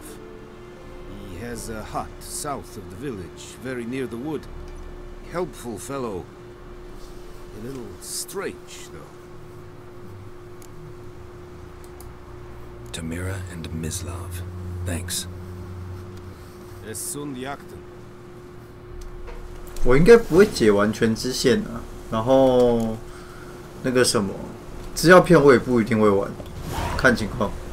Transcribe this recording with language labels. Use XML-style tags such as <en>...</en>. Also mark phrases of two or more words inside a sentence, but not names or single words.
<en>He has a hut south of the village, very near the wood. Helpful fellow. A little strange, though. Tomira and Mislav. Thanks. Es sunt jagten.</en> <zh>我应该不会解完全支线啊，然后那个什么资料片我也不一定会玩，看情况。</zh>